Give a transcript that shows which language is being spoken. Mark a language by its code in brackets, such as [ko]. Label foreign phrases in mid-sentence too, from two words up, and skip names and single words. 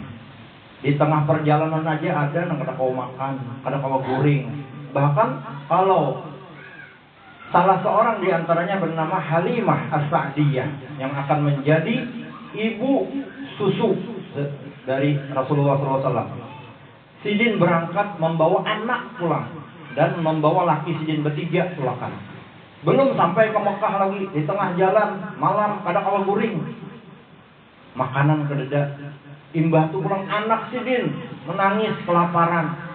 [bjn] Di tengah perjalanan aja ada yang kada kau makan, kada kau guring. [id] Bahkan kalau salah seorang di antaranya bernama Halimah As-Sa'diyah yang akan menjadi ibu susu dari Rasulullah SAW. [bjn] Sidin berangkat membawa anak pulang dan membawa laki Sidin bertiga pulang. Belum sampai ke Mekah lagi, di tengah jalan malam kada kawa guring. Makanan kededa. Imbah tu pulang anak Sidin menangis kelaparan.